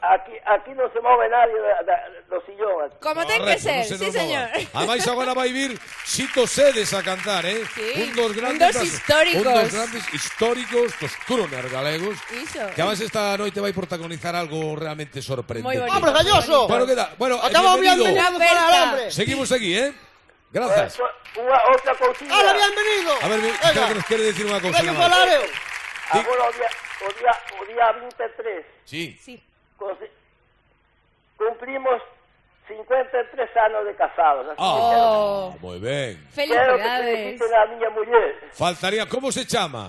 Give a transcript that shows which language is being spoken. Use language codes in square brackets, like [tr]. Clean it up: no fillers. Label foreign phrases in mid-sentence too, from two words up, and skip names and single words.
[gl] Aquí non se move nadie do sillón. [es] Como ten que ser, sí, señor. [gl] Ademais agora vai vir Xito Sedes a cantar, Sí. Un dos grandes históricos. históricos dos croner galegos. Iso. Que además esta noite vai protagonizar algo realmente sorprendente. Moi bonito. [es] ¡Hombre, galloso! Bueno, ¿qué tal? Bueno, Acabo bienvenido. bienvenido para el hambre. Seguimos aquí, Gracias. [gl] Outra cousinha. [es] ¡Hala, bienvenido! A ver, creo que nos quiere decir una cosa. [gl] Veño falar eu. Agora o día 23 Sí. cumplimos 53 anos de casados. Así Moi ben. Quero que feliciten a miña muller. Faltaría, ¿cómo se chama?